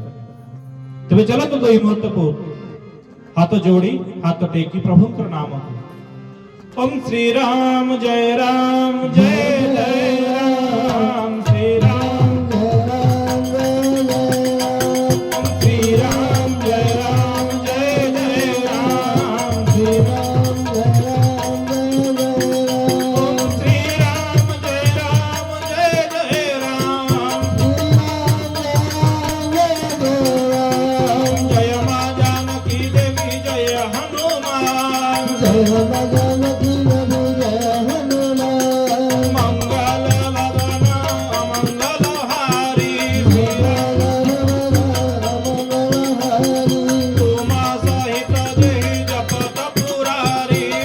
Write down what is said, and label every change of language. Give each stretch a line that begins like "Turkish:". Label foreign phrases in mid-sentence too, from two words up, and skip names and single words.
Odia: ତେବେ ଚାଲନ୍ତୁ ଦୁଇ ମୁହୂର୍ତ୍ତକୁ ହାତ ଯୋଡ଼ି ହାତ ଟେକି ପ୍ରଭୁଙ୍କର ନାମକୁ ଓମ୍ ଶ୍ରୀ ରାମ ଜୟ ରାମ ଜୟ ଜୟ ରାମ ଶ୍ରୀ ରାମ ଓମ୍ ଶ୍ରୀ ରାମ ଜୟ ରାମ ଜୟ ଜୟ ରାମ ଶ୍ରୀ ରାମ ଓମ୍ ଶ୍ରୀ ରାମ ଜୟ ରାମ ଜୟ ଜୟ ରାମ ଜୟ ମା ଜାନକୀ ଦେବୀ ଜୟ ହନୁମାନ
Awadhi: मंगल वदन मंगल हारी तुमा सहित देहि जपत पुरारी